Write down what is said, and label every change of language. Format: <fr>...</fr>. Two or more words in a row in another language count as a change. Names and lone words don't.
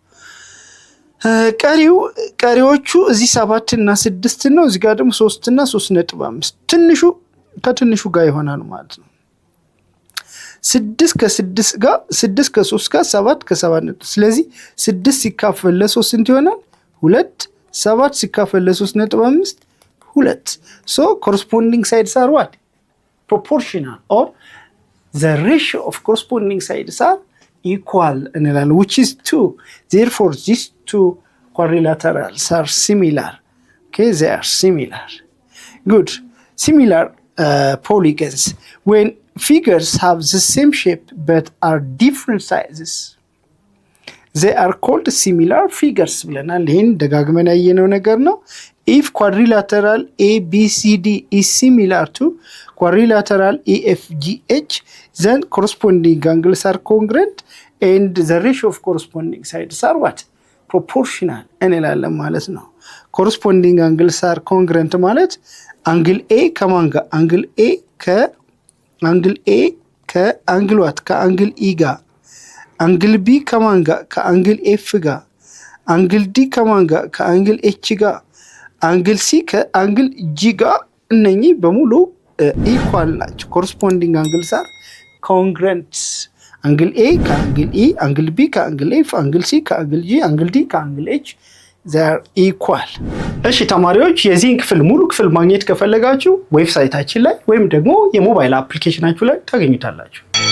<am>ቀሪዎቹ እዚህ 7 እና 6 ነው። እዚህ ጋር ደግሞ 3 እና 3.5 ትንሹ ከትንሹ ጋር ይሆናል ማለት ነው። 6 ከ6 ጋር 6 ከ3 ጋር 7 ከ7 ነው። ስለዚህ 6 ሲካፈል ለ3 ስንት ይሆናል? 2። 7 ሲካፈል ለ3.5 2። ሶ</am> <en>corresponding sides are what? Proportional or the ratio of corresponding sides are equal እንላለን, which is 2. Therefore these two quadrilaterals are similar. Okay, they are similar. Good. Similar polygons. When figures have the same shape but are different sizes, they are called similar figures</en> <am>ብለናል። ይህን ደጋግመን ያየነው ነገር ነው።</am> <en>if quadrilateral ABCD is similar to quadrilateral EFGH, then corresponding angles are congruent and the ratio of corresponding sides are what?</en> <am>Proportional እንላለን ማለት ነው።</am> <en>corresponding angles are congruent</en> <am>ማለት አንግል ኤ ከማን ጋር? አንግል ኤ ከአንግል ዋት? ከአንግል ኢ ጋር። አንግል ቢ ከማን ጋር? ከአንግል ኤፍ ጋር። አንግል ዲ ከማን ጋር? ከአንግል ኤች ጋር። አንግል ሲ ከአንግል ጂ ጋር። እነኚህ በሙሉ ኢኳል ናቸው።</am> <en>corresponding angles are congruent።</en> <am>አንግል ኤ ከአንግል ኢ፣ አንግል ቢ ከአንግል ኤፍ፣ አንግል ሲ ከአንግል ጂ፣ አንግል ዲ ከአንግል ኤች</am> <en>they are equal።</en> <am>እሺ ተማሪዎች የዚህን ክፍል ሙሉ ክፍል ማግኘት ከፈለጋችሁ ዌብሳይታችን ላይ ወይም ደግሞ የሞባይል አፕሊኬሽናችሁ ላይ ታገኙታላችሁ።</am>